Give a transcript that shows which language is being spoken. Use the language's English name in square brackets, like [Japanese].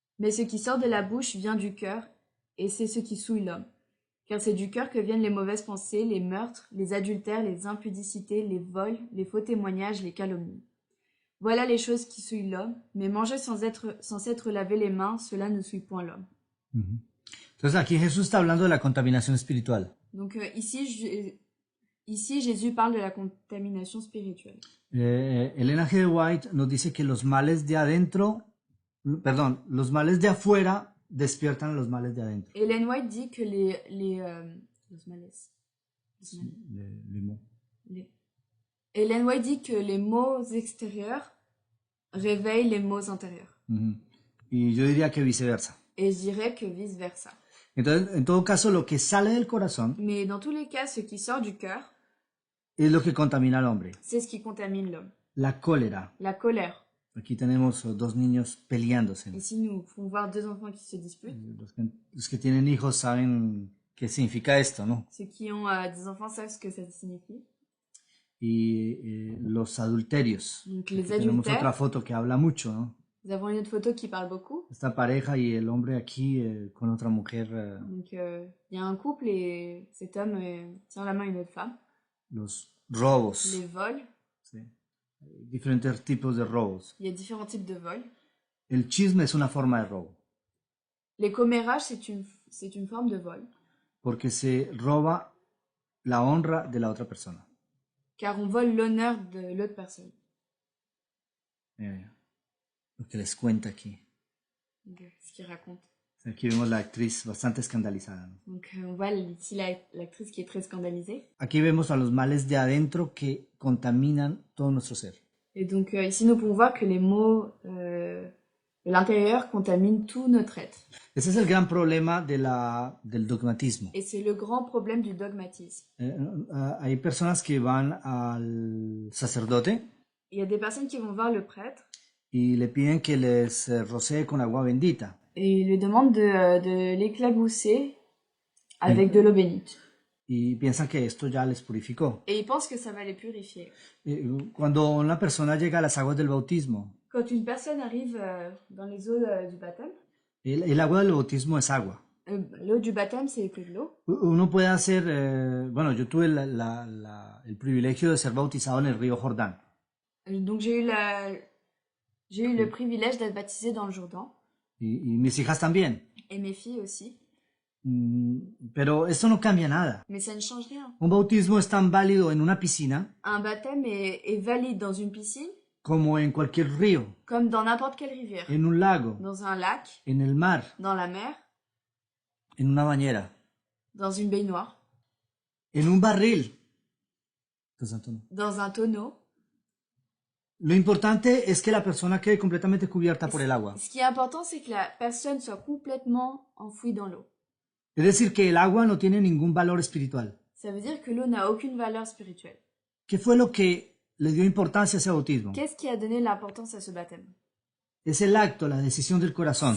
[French] Mais ce qui sort de la bouche vient du cœur, et c'est ce qui souille l'homme. Car c'est du cœur que viennent les mauvaises pensées, les meurtres, les adultères, les impudicités, les vols, les faux témoignages, les calomnies. Voilà les choses qui souillent l'homme, mais manger sans s'être lavé les mains, cela ne souille point l'homme. Ujú. [Spanish] Entonces aquí Jesús está hablando de la contaminación espiritual. [French] Donc ici, Jésus parle de la contamination spirituelle. [Spanish] Elena G. White nos dice que los males de adentro, perdón, los males de afuera despiertan los males de adentro. [French] Ellen White dit que [Spanish] los males. [French] Les mots. Ellen White dit que les maux extérieurs réveillent les maux intérieurs. Ujú. [Spanish] Y yo diría que viceversa. [French] Et je dirais que vice-versa. [Spanish] Entonces, en todo caso, lo que sale del corazón [French] Mais dans tous les cas, ce qui sort du cœur, [Spanish] es lo que contamina al hombre. [French] c'est ce qui contamine l'homme. [Spanish] La cólera. [French] La colère. [Spanish] Aquí tenemos dos niños peleándose. [French] Ici, nous pouvons voir deux enfants qui se disputent. [Spanish] Los que tienen hijos saben qué significa esto, ¿no? [French] Ceux qui ont des enfants savent ce que ça signifie. [Spanish] Y los adulterios. [French] Donc les [Spanish] Tenemos otra [French] adultères. [Spanish] foto que habla mucho, ¿no? [French] Nous avons une autre photo qui parle beaucoup. [Spanish] Esta pareja y el hombre aquí con otra mujer, [French] Donc il y a un couple et cet homme tient la main à une autre femme. [Spanish] los robos. [French] Les vols. [Spanish] ¿Sí? Diferentes tipos de robos. [French] Il y a différents types de vols. [Spanish] El chisme es una forma de robo, [French] Les commérages, c'est une forme de vol. [Spanish] porque se roba la honra de la otra persona. [French] Car on vole l'honneur de l'autre personne. [Spanish] Lo que les cuenta aquí. [French] Donc, ce qu'il raconte. [Spanish] Aquí vemos la actriz bastante escandalizada, ¿no? [French] Donc on voit ici l'actrice qui est très scandalisée. [Spanish] Aquí vemos a los males de adentro que contaminan todo nuestro ser. [French] Et donc ici nous pouvons voir que les maux de l'intérieur contaminent tout notre être. [Spanish] Ese es el gran problema del dogmatismo. [French] Et c'est le grand problème du dogmatisme. [Spanish] Hay personas que van al sacerdote [French] Il y a des personnes qui vont voir le prêtre [Spanish] y le piden que les rocee con agua bendita. [French] et lui demandent de l'éclabousser avec de l'eau bénite. [Spanish] Y piensan que esto ya les purificó. [French] Et ils pensent que ça va les purifier. [Spanish] Cuando una persona llega a las aguas del bautismo, [French] Quand une personne arrive dans les eaux du baptême, [Spanish] el agua del bautismo es agua. [French] l'eau du baptême c'est que de l'eau. [Spanish] Uno puede hacer, bueno, yo tuve el privilegio de ser bautizado en el río Jordán. [French] Donc j'ai eu le privilège d'être baptisée dans le Jourdain. [Spanish] Y mis hijas también. [French] Et mes filles aussi. [Spanish] Pero esto no cambia nada. [French] Mais ça ne change rien. [Spanish] Un bautismo es tan válido en una piscina [French] Un baptême est valide dans une piscine, [Spanish] como en cualquier río, [French] comme dans n'importe quelle rivière. [Spanish] en un lago, [French] Dans un lac, [Spanish] en el mar, [French] dans la mer, [Spanish] en una bañera, [French] dans une baignoire, [Spanish] en un barril. Entonces, [French] dans un tonneau. [Spanish] lo importante es que la persona quede completamente cubierta por el agua. [French] Ce qui est important, c'est que la personne soit complètement enfouie dans l'eau. [Spanish] Es decir, que el agua no tiene ningún valor espiritual. [French] Ça veut dire que l'eau n'a aucune valeur spirituelle. [Spanish] ¿Qué fue lo que le dio importancia a ese bautismo? [French] Qu'est-ce qui a donné l'importance à ce baptême? [Spanish] Es el acto, la decisión del corazón.